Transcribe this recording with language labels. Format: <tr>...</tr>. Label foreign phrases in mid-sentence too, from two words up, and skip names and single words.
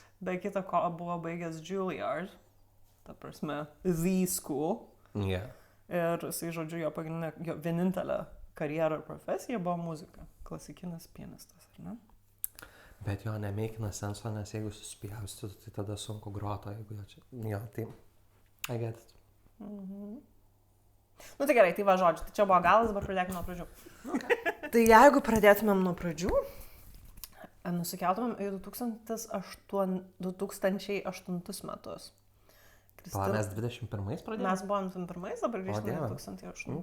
<lt>Be kita ko buvo baigęs Juilliard, ta prasme,</lt> <en>The School. Yeah.</en> <lt>Ir jisai, žodžiu, jo vienintelė karjera ir profesija buvo muzika. Klasikinis pianistas, ar ne? Bet jo nemeikina senso, nes jeigu suspjaustytų, tai tada sunku groto, jeigu jo čia... Jo, tai...</lt> <en>I get it.</en> <lt>Nu tai gerai, tai va žodžiu, tai čia buvo galas, dabar pradėkime nuo pradžių.</lt> <en>Okay.</en> <lt>Tai jeigu pradėtumėm nuo pradžių, nusikeltumėm į 2008 metus. Mes 21 pradėjome? Mes buvom 21, dabar grįžtame į 2008.</lt>